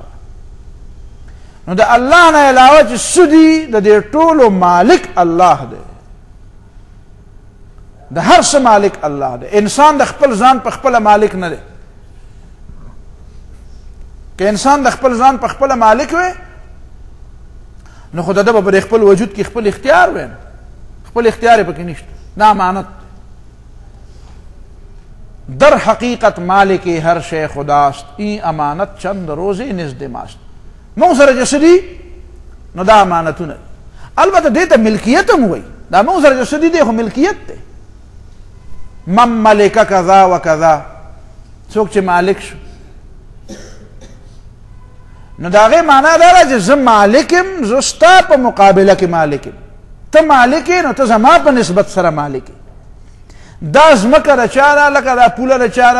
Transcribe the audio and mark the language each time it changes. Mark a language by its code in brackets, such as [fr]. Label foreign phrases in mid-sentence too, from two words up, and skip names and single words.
[ps] نو د الله نه علاوه چې څه دي د دې ټولو مالک الله دی، د هر څه مالک الله دی. انسان د خپل ځان په خپله مالک نه دی. که انسان د خپل ځان په خپله مالک وی نو خو د ده به په خپل وجود کې خپل اختیار وی، خپل اختیار یې پکې نشته. [fa] دا امانت در حقیقت مالک هر شی خداست، این امانت چند روزی نزد ماست. [ps] مونږ سره چې څه دي نو دا امانتونه دي. البته دې ته ملکیت هم وایي. دا مونږ سره چې څه دي دی خو ملکیت دی. [ar] من ملک کذا و کذا، [ps] څوک چې مالک شو نو د هغې معنا دا ده چې زه مالک یم، زه ستا په مقابله کې مالک یم. ته مالک یې نو ته زما په نسبت سره مالک یې. دا ځمکه د چا ده؟ لکه دا پوله د چا ده؟